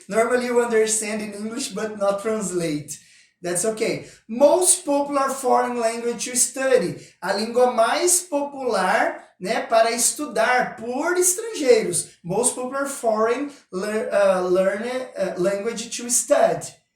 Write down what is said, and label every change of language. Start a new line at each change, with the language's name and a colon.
English: Normally you understand in English but not translate. That's okay. Most popular foreign language to study.
Portuguese: A língua mais popular, né, para estudar por estrangeiros.
English: Most popular foreign language to study.